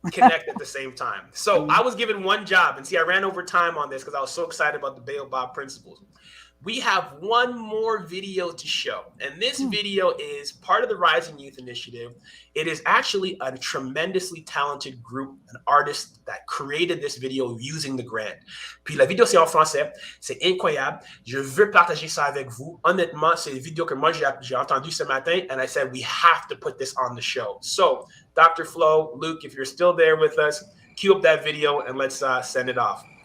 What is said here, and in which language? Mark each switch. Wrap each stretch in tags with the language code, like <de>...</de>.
<en>Connect at the same time. So I was given one job, and see, I ran over time on this because I was so excited about the Baobab principles. We have one more video to show, and this video is part of the Rising Youth Initiative. It is actually a tremendously talented group, an artist that created this video using the grant.</en> <fr>Puis la vidéo c'est en français, c'est incroyable. Je veux partager ça avec vous. Honnêtement, c'est une vidéo que moi j'ai entendu ce matin,</fr> <en>and I said we have to put this on the show. So, Dr. Flo, Luke, if you're still there with us, cue up that video and let's send it off.</en>